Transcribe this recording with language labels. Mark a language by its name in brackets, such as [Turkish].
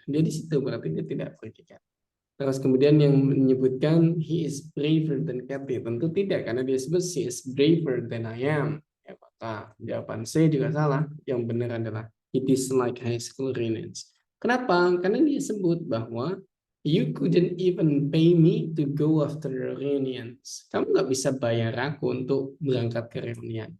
[Indonesian] Dia di situ berarti dia tidak pergi kan. Terus kemudian yang menyebutkan [English] he is braver than Kathy, [Indonesian] tentu tidak karena dia sebut [English] she is braver than I am. [Indonesian] Ya, maka jawaban C juga salah. Yang benar adalah [English] it is like high school reunions. [Indonesian] Kenapa? Karena dia sebut bahwa [English] you couldn't even pay me to go after the reunions. [Indonesian] Kamu nggak bisa bayar aku untuk berangkat ke reunian.